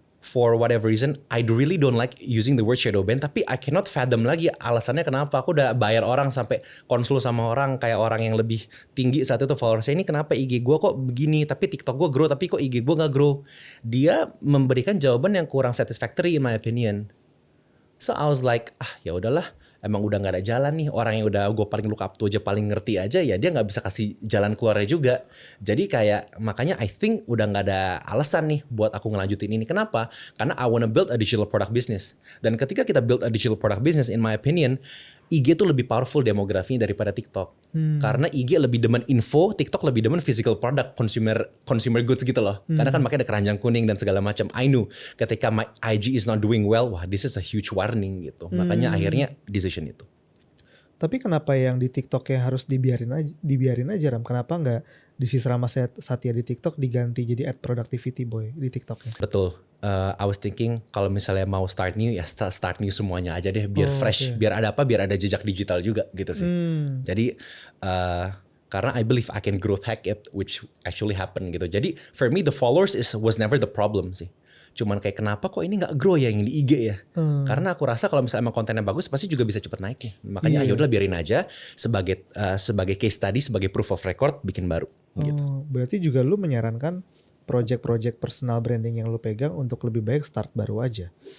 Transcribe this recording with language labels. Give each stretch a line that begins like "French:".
English: For whatever reason, I really don't like using the word shadow ban.
Indonesian: Tapi
English: I cannot fathom
Indonesian: lagi alasannya kenapa. Aku udah bayar orang sampai konsul sama orang kayak orang yang lebih tinggi saat itu followersnya. Ini kenapa IG gue kok begini? Tapi TikTok gue grow, tapi kok IG gue gak grow? Dia memberikan jawaban yang kurang
English: satisfactory in my opinion. So I was like,
Indonesian: ya udahlah. Emang udah gak ada jalan nih. Orang yang udah gue paling
English: look up to
Indonesian: aja, paling ngerti aja, ya dia gak bisa kasih jalan keluarnya juga. Jadi kayak makanya
English: I think
Indonesian: udah gak ada alasan nih buat aku ngelanjutin ini. Kenapa? Karena
English: I wanna build a digital product business.
Indonesian: Dan ketika kita
English: build a digital product business, in my opinion, IG
Indonesian: tuh lebih
English: powerful
Indonesian: demografinya daripada
English: TikTok.
Indonesian: Karena IG lebih demen info, TikTok lebih demen
English: physical product, consumer goods
Indonesian: gitu loh. Karena kan makanya ada keranjang kuning dan segala macam.
English: I knew
Indonesian: ketika
English: my IG is not doing well,
Indonesian: wah
English: this is a huge warning
Indonesian: gitu. Makanya akhirnya decision itu. Tapi kenapa yang di TikToknya harus dibiarin aja Ram? Kenapa nggak di Sisi Rama Satya di TikTok diganti jadi @productivity boy di TikToknya? Betul.
English: I was thinking
Indonesian: kalau misalnya mau
English: start new
Indonesian: ya start new semuanya aja deh biar fresh, biar ada biar ada jejak digital juga gitu sih. Jadi karena
English: I believe I can growth hack it, which actually happen
Indonesian: gitu. Jadi
English: for me the followers was never the problem
Indonesian: sih. Cuman kayak kenapa kok ini nggak grow ya yang di IG ya? Karena aku rasa kalau misalnya emang kontennya bagus pasti juga bisa cepet naik nih. Makanya ayo udah biarin aja sebagai
English: case study,
Indonesian: sebagai
English: proof of record
Indonesian: bikin baru. Gitu. Berarti juga lu menyarankan project-project personal branding yang lu pegang untuk lebih baik start baru aja.